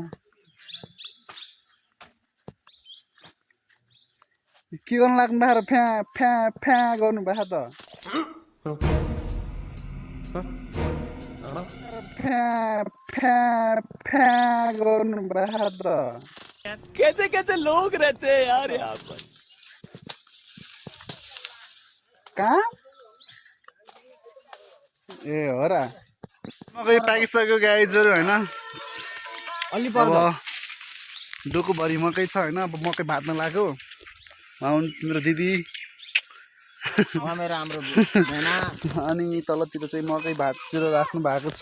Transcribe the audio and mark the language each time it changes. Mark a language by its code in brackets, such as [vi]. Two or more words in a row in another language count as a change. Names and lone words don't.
[ne] के गर्नु लाग्नु भएको र फ्या फ्या फ्या गर्नु भएको त? फ्या फ्या फ्या गर्नु भएको त? [hi] कैसे कैसे लोग रहते हैं यार यहाँ पर। [ne] कहाँ? ए हो र, मकै पाकिसक्यो गाइजहरू होइन। अब डोकोभरि मकै छ होइन। अब मकै भात्न लाग्यो। मेरो दिदी अनि तलतिर चाहिँ मकै भाततिर राख्नु भएको छ।